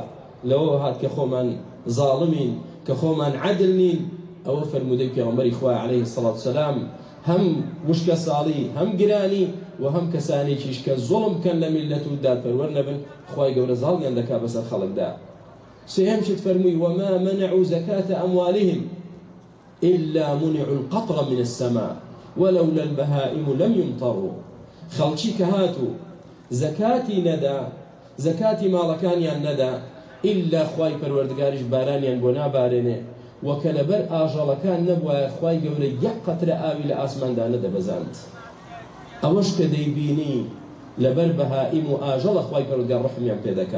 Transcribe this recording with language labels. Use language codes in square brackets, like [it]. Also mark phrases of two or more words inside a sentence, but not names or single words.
[ckb] لەوە هات کە خۆمان زاڵمین، کە خۆمان عەدل نین. ئەوە فەرمودەی پێغەمبەری خوا [ar] عەلەیه السەڵات وسەلام [ckb] هەم وشکە ساڵی هەم گرانی و هەم کەسانێکیش کە زوڵم بکەن لە میلەت و دادپەروەر نەبن خوای گەورە زاڵیان دەکا بەسەر خەڵکدا. سێهەم شت فەرمووی [ar] وما منعوا زكاة أموالهم إلا منعوا القطر من السماء ولولا البهائم لم يمطروا. [ckb] خەڵکی کە هاتو زەکاتی نەدا، زەکاتی ماڵەکانیان نەدا ئیلا خوای پەروەردگاریش بارانیان بۆ نابارێنێ، وەکە لەبەر ئاژەڵەکان نەبوایە خوای گەورە یەک قەترە ئاوی لە ئاسماندا نەدەبەزاند. ئەوەش کە دەیبینی لەبەر بەهائیم و ئاژەڵە خوای پەروەردگار ڕەحمیان پێ دەکا.